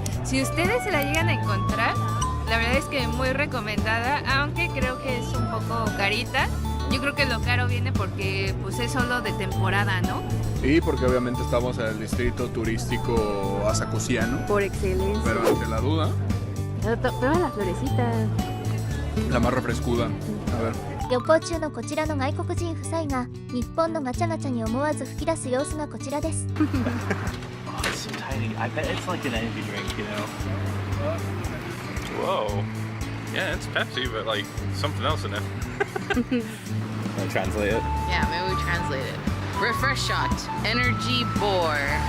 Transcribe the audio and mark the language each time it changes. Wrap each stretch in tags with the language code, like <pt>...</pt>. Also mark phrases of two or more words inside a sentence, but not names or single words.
<es>Si ustedes se la llegan a encontrar, la verdad es que muy recomendada, aunque creo que es un poco carita. Yo creo que lo caro viene porque pues es solo de temporada, ¿no? Y porque obviamente estamos en el distrito turístico asakusiano. Por excelencia. Pero ante la duda, Prueba la florecita. la más refrescuda. A ver.</es> <ja>旅行中のこちらの外国人夫妻が日本のガチャガチャに思わず吹き出す様子がこちらです。</ja> <en>Oh, it's so tiny. I bet it's like an energy drink, you know? Whoa. Yeah, it's Pepsi, but like something else in it. Can I translate it? Yeah, maybe we translate it. Refresh shot. Energy bore.</en>